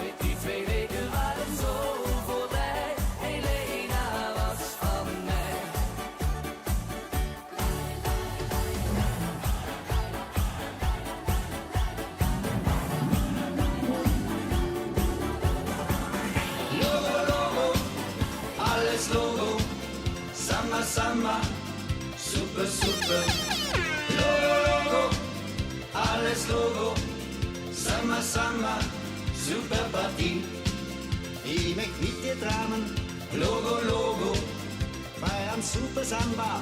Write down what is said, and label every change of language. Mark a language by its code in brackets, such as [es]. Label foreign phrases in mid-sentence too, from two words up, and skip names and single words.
[nl] Die 2 weken waren zo voorbij. Helena was van mij. [de] Logo, logo, alles logo. Samba, samba, super, super. Logo, logo, alles logo. Samba, samba, super Partie. Ich möchte mit dir tramen. Logo, logo, feiern super Samba.